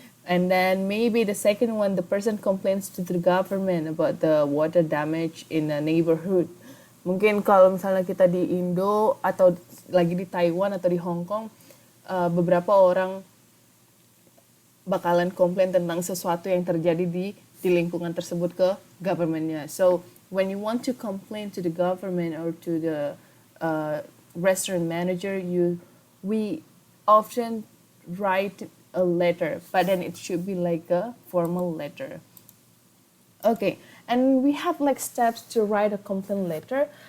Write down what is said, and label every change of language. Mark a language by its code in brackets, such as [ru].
[en] And then maybe the second one, the person complains to the government about the water damage in a neighborhood. [id] Mungkin kalau misalnya kita di Indo atau lagi di Taiwan atau di Hong Kong, beberapa orang bakalan komplain tentang sesuatu yang terjadi di lingkungan tersebut ke governmentnya. [en] So when you want to complain to the government or to the restaurant manager, we often write a letter, but then it should be like a formal letter. Okay, and we have like steps to write a complaint letter.